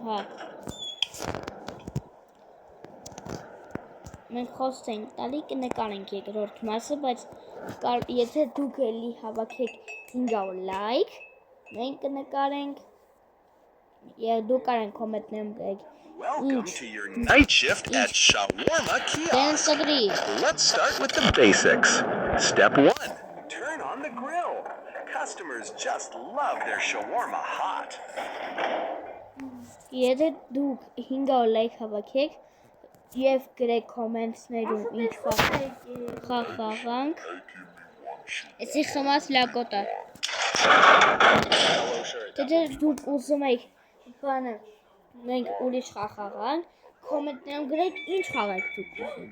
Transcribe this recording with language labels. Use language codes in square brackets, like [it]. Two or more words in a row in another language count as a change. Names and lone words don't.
[hy] հա։ Մենք խոսք ենք տալի կնկարենք երկրորդ մասը, բայց եթե դուք էլի հավաքեք 500 լայք, մենք կնկարենք եւ դուք կարեք կոմենտներում գրեք [en] Welcome to your night shift at Shawarma Kiosk. Let's start with the basics. Step 1. Turn on the grill. Customers just love their shawarma hot. [hy] Եթե դուք 500 լայք հավաքեք եւ գրեք կոմենտներում ինչ խաղանք, էսի խմած լակոտա։ Եթե դուք ուզում եք բանը մենք ուրիշ խաղանք, կոմենտներում գրեք ինչ խաղ եք դուք ուզում։